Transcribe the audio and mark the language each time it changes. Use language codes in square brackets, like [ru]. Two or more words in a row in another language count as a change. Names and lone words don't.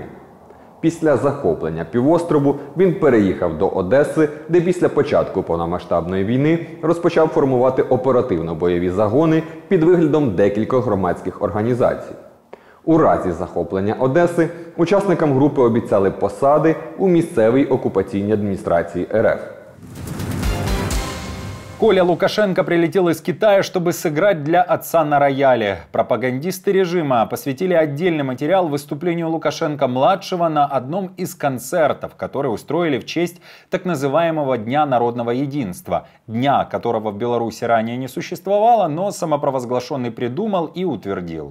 [uk] Після захоплення півострову він переїхав до Одеси, де після початку повномасштабної війни розпочав формувати оперативно-бойові загони під виглядом декількох громадських організацій. У разі захоплення Одеси учасникам групи обіцяли посади у місцевій окупаційній адміністрації РФ. [ru] Коля Лукашенко прилетел из Китая, чтобы сыграть для отца на рояле. Пропагандисты режима посвятили отдельный материал выступлению Лукашенко-младшего на одном из концертов, который устроили в честь так называемого Дня народного единства. Дня, которого в Беларуси ранее не существовало, но самопровозглашенный придумал и утвердил.